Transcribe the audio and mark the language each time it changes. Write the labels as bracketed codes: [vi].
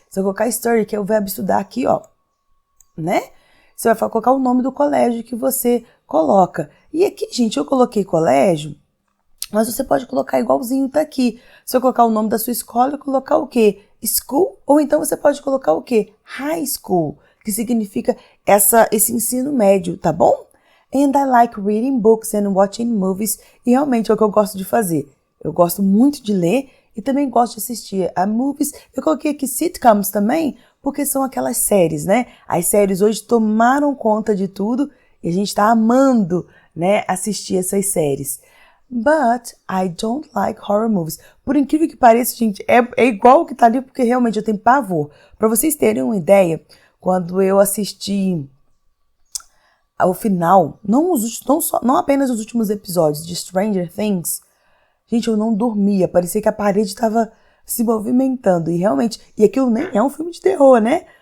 [pt] Você vai colocar study, que é o verbo estudar aqui, ó, né? Você vai colocar o nome do colégio que você coloca. E aqui, gente, eu coloquei colégio, mas você pode colocar igualzinho tá aqui. Se eu colocar o nome da sua escola, colocar o quê? School? Ou então você pode colocar o quê? High school, que significa esse ensino médio, tá bom? [en] And I like reading books and watching movies. [pt] E realmente é o que eu gosto de fazer. Eu gosto muito de ler e também gosto de assistir a movies. Eu coloquei aqui sitcoms também, porque são aquelas séries, né? As séries hoje tomaram conta de tudo e a gente está amando, né, assistir essas séries. [en] But I don't like horror movies. [pt] Por incrível que pareça, gente, é igual o que tá ali, porque realmente eu tenho pavor. Para vocês terem uma ideia, quando eu assisti ao final, não apenas os últimos episódios de Stranger Things, gente, eu não dormia, parecia que a parede estava se movimentando, e realmente, e aquilo nem é um filme de terror, né?